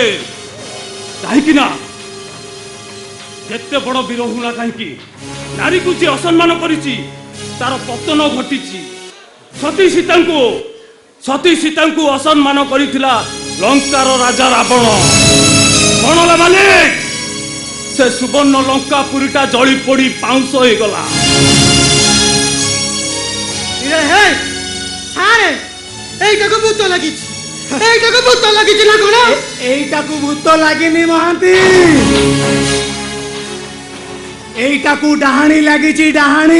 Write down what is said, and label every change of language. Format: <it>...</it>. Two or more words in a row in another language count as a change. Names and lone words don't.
<or>କାହିଁକି ନା ଯେତେ ବଡ଼ ବୀର ହୁଣା କାହିଁକି ନାରୀକୁ ଯିଏ ଅସମ୍ମାନ କରିଛି ତାର ପତନ ଘଟିଛି। ସତୀ ସୀତାଙ୍କୁ ଅସମ୍ମାନ କରିଥିଲା ଲଙ୍କାର ରାଜା ରାବଣ। କଣ ହେଲା ମାଲିକ? ସେ ସୁବର୍ଣ୍ଣ ଲଙ୍କା ପୁରୀଟା ଜଳି ପୋଡ଼ି ପାଉଁଶ ହେଇଗଲା। ଏଇଟାକେ ଭୂତ ଲାଗିଛେ ଏଇଟାକେ ଭୂତ ଲାଗିଛେ ନା କଣ ଏଇଟାକୁ ଭୂତ ଲାଗିନି ମହାନ୍ତି, ଏଇଟାକୁ ଡାହାଣୀ ଲାଗିଛି ଡାହାଣୀ।</or>